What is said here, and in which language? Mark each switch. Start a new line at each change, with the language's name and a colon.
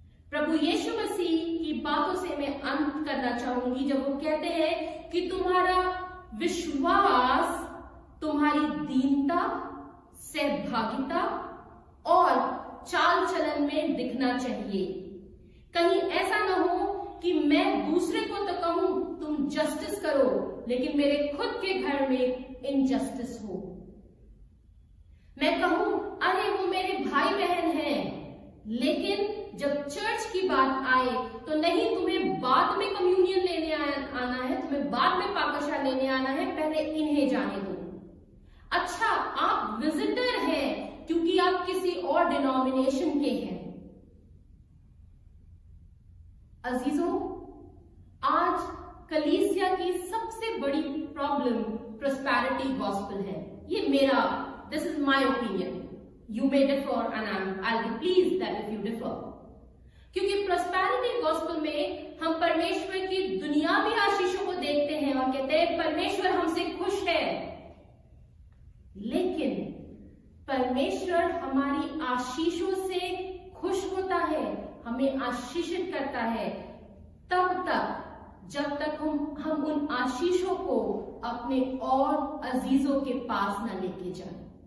Hindi: प्रभु यीशु मसीह की बातों से मैं अंत करना चाहूंगी जब वो कहते हैं कि तुम्हारा विश्वास तुम्हारी दीनता, सहभागिता और चाल चलन में दिखना चाहिए. कहीं ऐसा ना हो कि मैं दूसरे को तो कहूं तुम जस्टिस करो, लेकिन मेरे खुद के घर में इनजस्टिस हो. मैं कहूं अरे वो मेरे भाई बहन हैं, लेकिन जब चर्च की बात आए तो नहीं, तुम्हें बाद में कम्युनियन लेने आना है, तुम्हें बाद में पाकशाह लेने आना है, पहले इन्हें जाने दो. अच्छा, आप विजिटर हैं क्योंकि आप किसी और डिनोमिनेशन के हैं. अजीजों, आज कलीसिया की सबसे बड़ी प्रॉब्लम प्रोस्पेरिटी गॉस्पेल है. ये मेरा,
English: This is my opinion. You may differ and I'll be pleased that if you differ.
Hindi: क्योंकि प्रोस्पेरिटी गॉस्पेल में हम परमेश्वर की दुनियावी आशीषों को देखते हैं और कहते हैं परमेश्वर हमसे खुश है, लेकिन परमेश्वर हमारी आशीषों से खुश होता है, हमें आशीषित करता है तब तक जब तक हम उन आशीषों को अपने और अजीजों के पास न लेके जाएं।